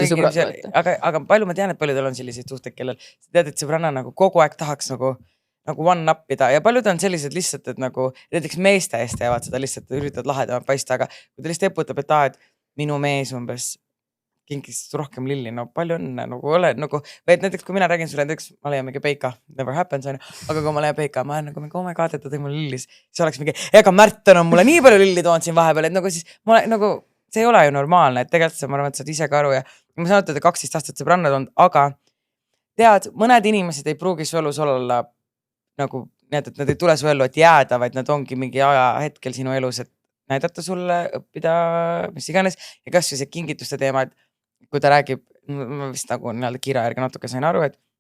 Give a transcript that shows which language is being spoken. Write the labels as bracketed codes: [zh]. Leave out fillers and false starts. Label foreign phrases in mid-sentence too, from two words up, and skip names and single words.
[et] aga palju ma tean, et paljudel on selliseid suhteid, kellel sa tead, et sõbranna nagu kogu aeg tahaks nagu one-upida ja paljud on sellised lihtsalt, et nagu näiteks meeste eest teevad seda lihtsalt, üritavad lahedamalt paista, aga kui ta lihtsalt eputab, et minu mees umbes kinkis rohkem lilli, no palju õnne nagu ole nagu, või et näiteks kui mina räägin sulle, näiteks ma leian mingi Peika, [en] never happens on, [et] aga kui ma leian Peika, ma olen nagu mingi, [en] oh my god, [et] et ta tõi mulle lillis, siis oleks mingi, ega Märten on mulle nii palju lilli toonud siin vahepeal, et nagu siis ma olen nagu see ei ole ju normaalne, et tegelikult ma arvan, et sa oled ise ka aru ja ma saan öelda, et 12 aastat sõbrannad on, aga tead, mõned inimesed ei pruugi su elus olla nagu, et nad ei tule su ellu, et jääda, vaid nad ongi mingi aja hetkel sinu elus, et näidata sulle, õppida, mis iganes ja kas või see kingituste teema, et kui ta räägib, ma vist nagu kirja järgi natuke sain aru, et